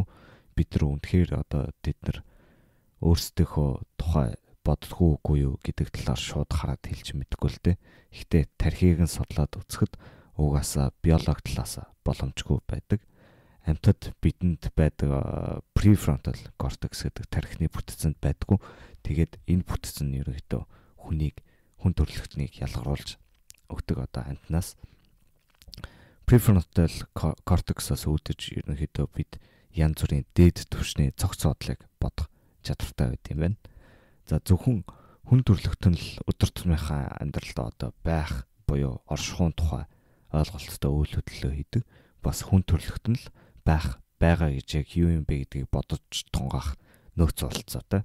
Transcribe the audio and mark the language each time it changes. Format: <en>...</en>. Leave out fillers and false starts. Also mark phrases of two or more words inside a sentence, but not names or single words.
<mn>Бид нар үнэхээр одоо тэд нар өөрсдийнхөө тухай боддгоо үгүй юу гэдэг талаар шууд хараад хэлж мэдэхгүй л дээ. Гэхдээ тархийг нь судлаад үзэхэд угаасаа биологи талаас боломжгүй байдаг. Амьтад бидэнд байдаг</mn> <en>prefrontal cortex</en> <mn>гэдэг тархины бүтцэнд байдгүй. Тэгээд энэ бүтц нь ерөнхийдөө хүн төрөлхтнийг ялгаруулж өгдөг одоо амьтнаас.</mn> <en>Prefrontal cortex-</en> <mn>аас үүдэж ерөнхийдөө бид янз бүрийн дээд түвшний цогц бодлыг бодох чадвартай байд юм байна. За зөвхөн хүн төрөлхтөн л өдөр тутмынхаа амьдралд одоо байх буюу оршихуйн тухай ойлголттой үйл хөдлөлөө хийдэг. Бас хүн төрөлхтөн л байгаа гэж яг юу юм бэ гэдгийг бодож тунгаах нөөц болцоотой.</mn>